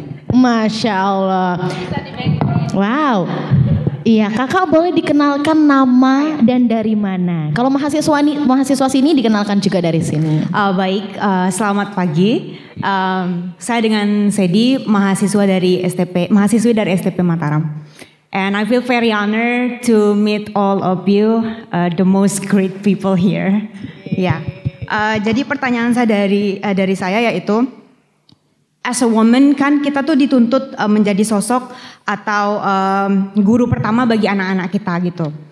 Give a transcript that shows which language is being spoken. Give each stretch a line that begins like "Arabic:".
Indonesian: Masya Allah. Wow. Iya, kakak boleh dikenalkan nama dan dari mana? Kalau mahasiswa sini dikenalkan juga dari sini. Baik, selamat pagi. Saya dengan Sedi, mahasiswi dari STP Mataram.
English: And I feel very honored to meet all of you, the most great people here.
Indonesian: Ya, jadi pertanyaan saya dari saya yaitu,
English: as a woman
Indonesian: kan kita tuh dituntut menjadi sosok atau guru pertama bagi anak-anak kita gitu.